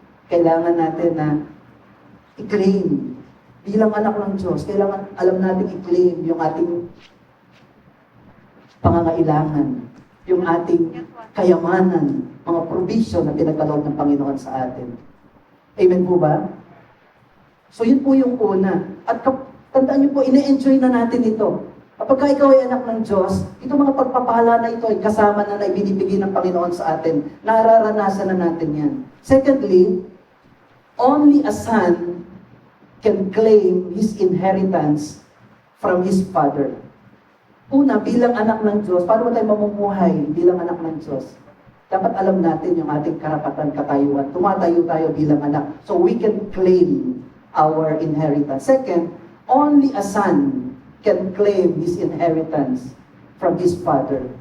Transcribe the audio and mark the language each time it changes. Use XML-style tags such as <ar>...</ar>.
<tl>Kailangan natin na i-claim. Bilang anak ng Diyos, kailangan alam natin i-claim yung ating pangangailangan, yung ating kayamanan, mga provision na pinagkaloob ng Panginoon sa atin. Amen po ba? So yun po yung una. At tandaan niyo po, ine-enjoy na natin ito. Kapag ikaw ay anak ng Diyos, itong mga pagpapala na ito ay kasama na ibinibigay ng Panginoon sa atin. Nararanasan na natin yan.</tl> <en>Secondly, only a son can claim his inheritance from his father.</en> <tl>Una, bilang anak ng Diyos, paano tayo mamumuhay bilang anak ng Diyos? Dapat alam natin yung ating karapatan, katayuan. Tumatayo tayo bilang anak.</tl> <en>So we can claim our inheritance. Second, only a son can claim his inheritance from his father.</en>